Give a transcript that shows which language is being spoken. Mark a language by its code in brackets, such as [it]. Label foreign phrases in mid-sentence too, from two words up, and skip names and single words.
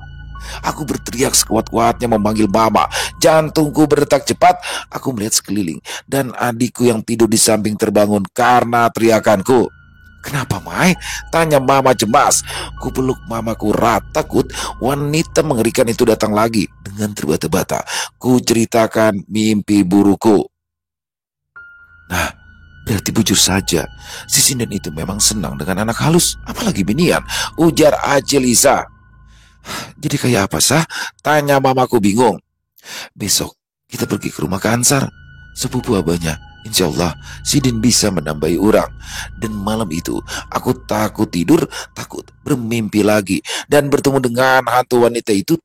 [id] Aku berteriak sekuat-kuatnya memanggil Mama. Jantungku berdetak cepat. Aku melihat sekeliling dan adikku yang tidur di samping terbangun karena teriakanku. Kenapa, Mai? Tanya Mama cemas. Ku peluk Mamaku erat, takut wanita mengerikan itu datang lagi. Dengan terbata-bata ku ceritakan mimpi buruku. [bjn] Nah, berarti bujur saja, si sinden itu memang senang dengan anak halus, apalagi binian, ujar Acil Isa. Jadi kayak apa sah? Tanya Mamaku bingung. [id] Besok kita pergi ke rumah Kansar, sepupu abahnya. [ar] إن شاء الله [id] Sidin bisa menambahi orang. Dan malam itu aku takut tidur, takut bermimpi lagi dan bertemu dengan hantu wanita itu.